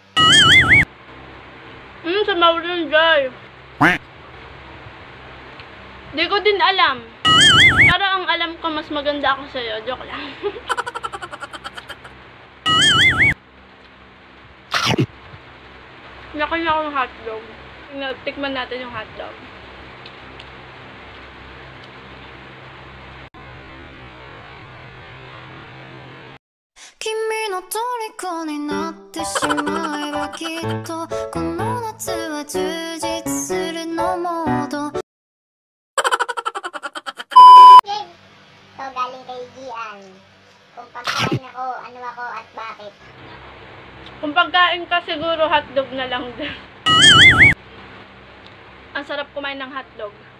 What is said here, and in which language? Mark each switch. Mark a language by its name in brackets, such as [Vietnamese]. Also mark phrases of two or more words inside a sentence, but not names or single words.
[Filipino] Sa Maulin Joy. Di ko din alam. Pero ang alam ko, mas maganda ako sa'yo. [English] Joke lang. [Filipino] Nakain ako ng hotdog. Tikman natin yung hotdog. [Japanese] 君の虜になってしまえばきっとこの夏は充実するのモード [Filipino] Yay! So, galing kay Gian. Kung pagkain ako, ano ako at bakit? Kung pagkain ka, siguro hotdog na lang din. Ang sarap kumain ng hotdog.